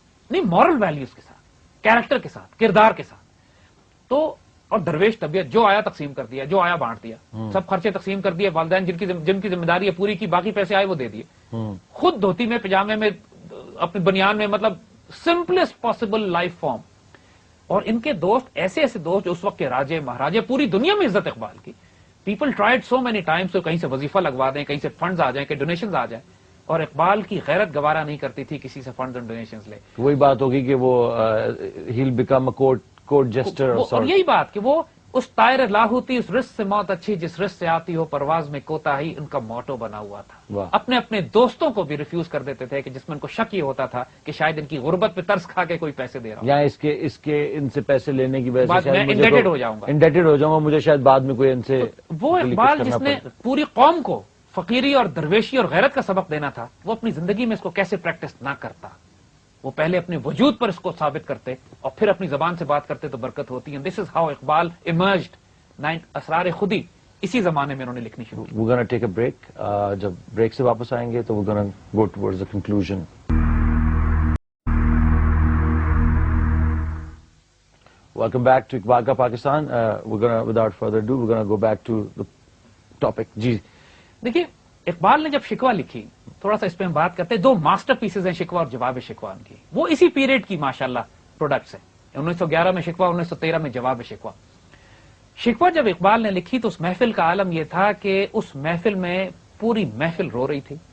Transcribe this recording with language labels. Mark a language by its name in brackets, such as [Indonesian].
[Urdu] نہیں، moral values کے ساتھ، کیریکٹر کے ساتھ، کردار کے ساتھ. تو اور درویش طبیعت، جو آیا تقسیم کر دیا، جو آیا بانٹ دیا، سب خرچے تقسیم کر دیے، والدین جن کی ذمہ داری ہے پوری کی، باقی پیسے آئے وہ دے دیے، خود دھوتی میں پجامے میں اپنے بنیان میں، مطلب [English] Simplest possible life form. [Urdu] اور ان کے دوست ایسے ایسے دوست جو اس وقت کے راجے مہاراجے، پوری دنیا میں عزت اقبال کی. [English] people tried so many times, [Urdu] تو کہیں سے وظیفہ لگوا دیں، کہیں سے فنڈز آ جائیں، کہ ڈونیشنز آ جائیں، اور اقبال کی غیرت گوارا نہیں کرتی تھی کسی سے فنڈز اینڈ ڈونیشنز لے. وہی بات ہوگی کہ وہ [English] he'll become a court jester or [Urdu] اور یہی بات کہ وہ اس طائر لاہوتی، اس رزق سے موت اچھی جس رزق سے آتی ہو پرواز میں کوتاہی، ان کا موٹو بنا ہوا تھا. اپنے اپنے دوستوں کو بھی ریفیوز کر دیتے تھے کہ جس میں ان کو شک یہ ہوتا تھا کہ شاید ان کی غربت پہ ترس کھا کے کوئی پیسے دے رہا ہو، یا اس کے ان سے پیسے لینے کی وجہ سے میں انڈیٹڈ ہو جاؤں گا، انڈیٹڈ ہو جاؤں گا، مجھے شاید بعد میں کوئی ان سے. وہ اقبال جس نے پوری قوم کو فقیری اور درویشی اور غیرت کا سبق دینا تھا، وہ اپنی زندگی میں اس کو کیسے پریکٹس نہ کرتا. وہ پہلے اپنے وجود پر اس کو ثابت کرتے اور پھر اپنی زبان سے بات کرتے تو برکت ہوتی ہے. [English] This is how Iqbal emerged. [Urdu] اسرار خودی اسی زمانے میں انہوں نے لکھنی شروع کی. [English] We're gonna take a break. [Urdu] جب بریک سے واپس آئیں گے تو [English] we're gonna go towards the conclusion. Welcome back to Iqbal Ka Pakistan. We're gonna, without further ado, we're gonna go back to the topic. [Urdu] جی دیکھیے، اقبال نے جب شکوہ لکھی، تھوڑا سا اس پہ ہم بات کرتے ہیں. 2 ماسٹر پیسز ہیں شکوہ اور جواب شکوہ کی، وہ اسی پیریڈ کی ماشاءاللہ پروڈکٹس ہیں. 1911 میں شکوہ، 1913 میں جواب شکوہ. شکوہ جب اقبال نے لکھی تو اس محفل کا عالم یہ تھا کہ اس محفل میں پوری محفل رو رہی تھی.